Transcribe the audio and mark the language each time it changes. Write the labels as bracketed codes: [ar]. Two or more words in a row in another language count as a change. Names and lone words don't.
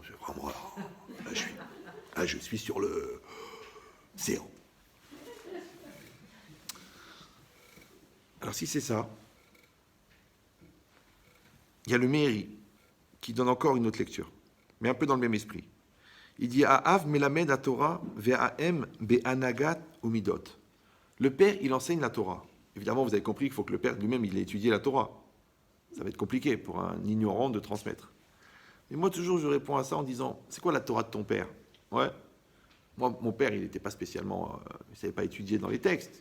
[fr] Vraiment, là, je suis sur le zéro. Alors, si c'est ça, il y a le Meiri qui donne encore une autre lecture, mais un peu dans le même esprit. [he] Il dit האב מלמד תורה והאם בהנהגות ומידות. [fr] Le père, il enseigne la Torah. Évidemment, vous avez compris qu'il faut que le père lui-même, il ait étudié la Torah. Ça va être compliqué pour un ignorant de transmettre. Mais moi, toujours, je réponds à ça en disant c'est quoi la Torah de ton père? Ouais. Moi, mon père, il n'était pas spécialement, il ne savait pas étudier dans les textes.